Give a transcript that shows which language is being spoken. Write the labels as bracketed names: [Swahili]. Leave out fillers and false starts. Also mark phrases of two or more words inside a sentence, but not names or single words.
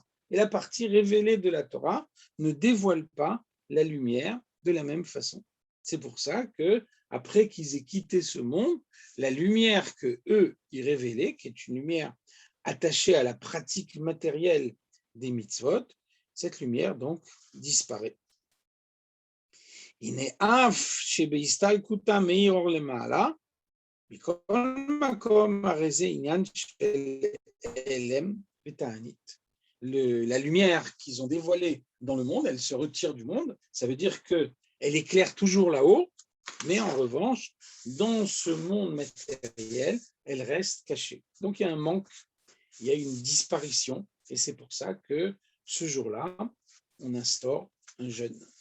[French] Et la partie révélée de la Torah ne dévoile pas la lumière de la même façon. C'est pour ça que après qu'ils aient quitté ce monde, la lumière que eux y révélaient, qui est une lumière attachée à la pratique matérielle des mitzvot, cette lumière donc disparaît. [Hebrew] הנה אף שבהסתלקותה מאיר אור למעלה, מכל מקום הרי זה עניין של הלם ותענית. [French] La lumière qu'ils ont dévoilée dans le monde, elle se retire du monde, ça veut dire qu'elle éclaire toujours là-haut, mais en revanche, dans ce monde matériel, elle reste cachée. Donc il y a un manque, il y a une disparition, et c'est pour ça que ce jour-là, on instaure un jeûne.